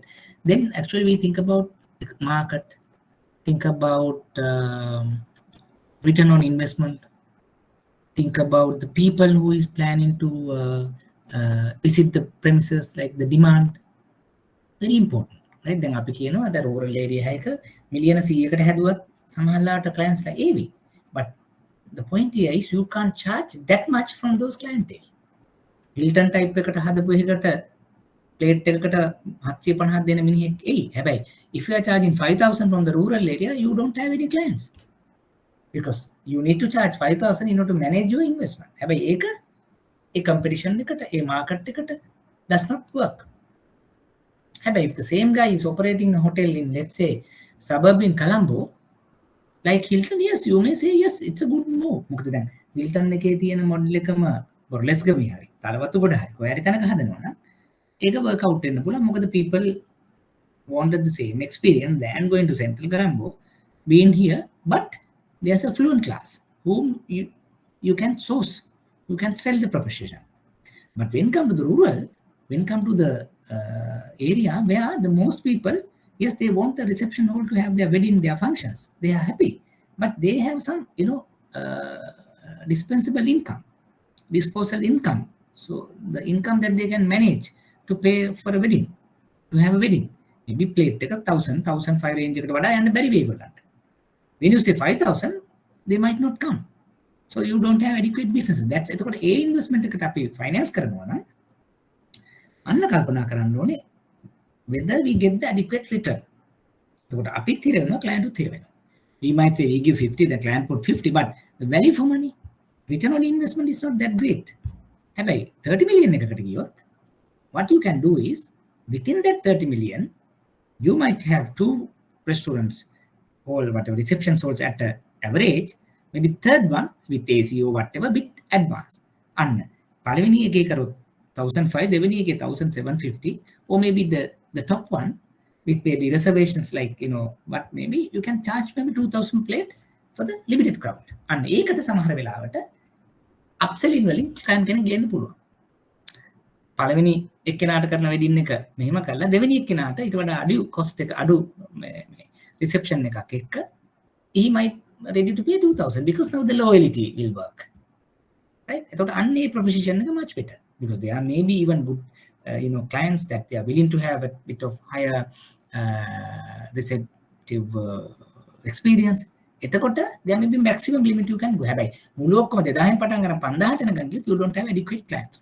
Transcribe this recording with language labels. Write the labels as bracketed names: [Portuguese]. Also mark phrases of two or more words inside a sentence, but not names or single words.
[English] Then actually we think about the market, think about return on investment, think about the people who is planning to visit the premises, like the demand. Very important, right? Then [Sinhala] අපි කියනවා අද [English] rural area [Sinhala] එකක මිලියන 100කට හැදුවත් සමහරලාට [English] clients like AV. But the point here is you can't charge that much from those clientele. [Sinhala] Hilton type එකට හදපු එකකට plate එකකට 750ක් දෙන මිනිහෙක් එයි. [English] හැබැයි if you are charging 5,000 from the rural area, you don't have any clients. Because you need to charge 5,000 in order to manage your investment. [Sinhala] හැබැයි ඒක ඒ competition එකට ඒ market එකට [English] does not work. If the same guy is operating a hotel in, let's say, suburb in Colombo, like Hilton, yes, you may say, yes, it's a good move. [Sinhala] මොකද දැන් Hilton එකේ තියෙන මොඩල් එකම බොරලස් ගමේ හරි තලවතු ගොඩ හරි කොහේ හරි තැනක හදනවා නම් ඒක [English] work out [Sinhala] වෙන්න පුළුවන්. [English] මොකද people wanted the same experience than going to Central Colombo, being here, but there's a fluent class whom you can source, you can sell the proposition. But when come to the rural, when come to the area where the most people, yes, they want the reception hall to have their wedding, their functions, they are happy, but they have some, dispensable income, disposal income. So the income that they can manage to pay for a wedding, to have a wedding, maybe plate එක 1000, 1005 range [Sinhala] එකට වඩා යන්න බැරි වෙයි ඒගොල්ලන්ට. [English] When you say 5,000, they might not come. So you don't have adequate business. [Sinhala] That's එතකොට ඒ investment එකට අපි finance කරනවා නම් අන්න කල්පනා කරන්න ඕනේ [English] whether we get the adequate return. [Sinhala] එතකොට අපිත් හිර වෙනවා, client උත් හිර වෙනවා. [English] We might say we give 50, the client put 50, but the value for money, return on investment is not that great. හැබැයි 30 million [Sinhala] එකකට ගියොත් [English] what you can do is within that 30 million you might have 2 restaurants or whatever reception halls at an average, maybe third one with AC or whatever bit advanced. [Sinhala] අන්න පළවෙනි එකේ කරොත් 1,005, දෙවෙනි එකේ 1,750, [English] or maybe the top one with maybe reservations like, but maybe you can charge maybe 2,000 plate for the limited crowd. [Sinhala] And ඒකට සමහර වෙලාවට upselling වලින් client කෙනෙක් ගේන්න පුළුවන්. පළවෙනි එක්කෙනාට කරන වෙඩින් එක මෙහෙම කරලා දෙවෙනි එක්කෙනාට ඊට වඩා අඩු cost එක අඩු reception එකක් එක්ක [English] he might ready to pay 2,000 because now the loyalty will work. Right? [Sinhala] එතකොට අන්නේ proposition එක [English] much better. Because there are maybe even good, clients that they are willing to have a bit of higher receptive experience. එතකොට there may be maximum limit you can go. [Sinhala] හැබැයි මුළු ඔක්කොම 2000 පටන් ගන්න 5000ට යනකම් ගියොත් [English] you don't have adequate clients.